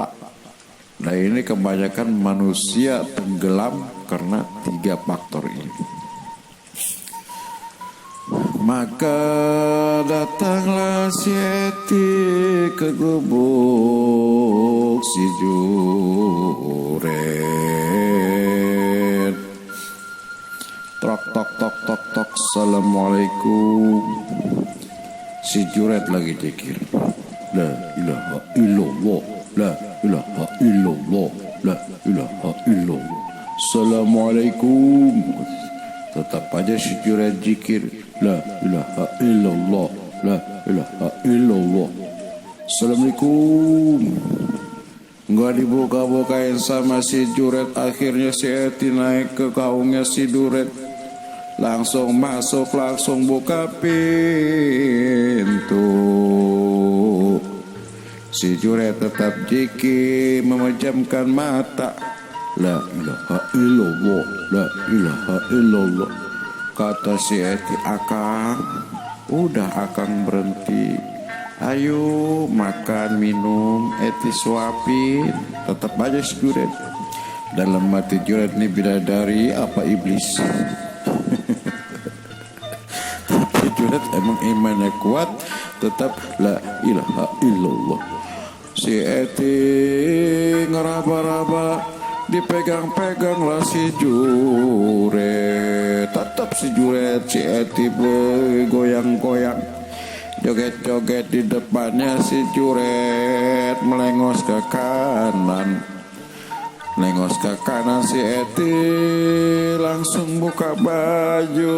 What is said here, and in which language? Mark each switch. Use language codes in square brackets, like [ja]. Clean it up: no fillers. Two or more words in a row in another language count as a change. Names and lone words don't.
[id] Nah ini kebanyakan manusia tenggelam karena 3 faktor ini. Maka datanglah si Eti ke gubuk si Juret. Tok tok tok tok tok, [ar] السلام عليكم. [id] Si Juret lagi zikir. [ar] لا إله إلا الله، لا إله إلا الله، لا إله إلا الله. السلام عليكم. [id] Tetap aja si Juret zikir, [ar] لا إله إلا الله، لا إله إلا الله. السلام عليكم. [id] Nggak dibuka-bukain sama si Juret. Akhirnya si Eti naik ke kaungnya si Juret. Langsung masuk, langsung buka pintu. Si Juret tetap zikir memejamkan mata. [ar] لا إله إلا الله، لا إله إلا الله. [id] Kata si Eti, Akang, udah Akang berhenti. Ayo makan minum, Eti suapin. Tetap aja si Juret. Dalam hati Juret ini bidadari apa iblis? Tapi Juret emang imannya kuat. Tetap [ar] لا إله إلا الله. [id] Si Eti ngeraba-raba, dipegang-pegang lah si Juret. Tetap si Juret, si Eti goyang-goyang, joget-joget di depannya si Juret. Melengos ke kanan, melengos ke kanan si Eti langsung buka baju.